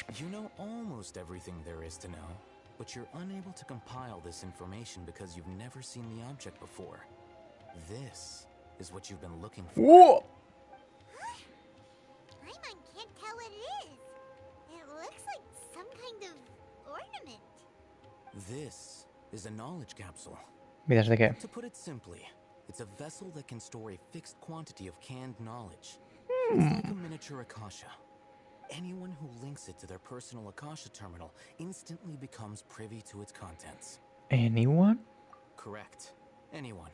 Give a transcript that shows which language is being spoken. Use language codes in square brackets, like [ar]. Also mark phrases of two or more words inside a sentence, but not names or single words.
[en] You know almost everything there is to know, but you're unable to compile this information because you've never seen the object before. This is what you've been looking for. Whoa! Paimon can't tell what it is. It looks like some kind of ornament. This is a knowledge capsule. [fi] Mitä se tekee? [en] To put it simply, it's a vessel that can store a fixed quantity of canned knowledge. It's like a miniature Akasha. Anyone who links it to their personal Akasha terminal instantly becomes privy to its contents. Anyone? Correct. Anyone.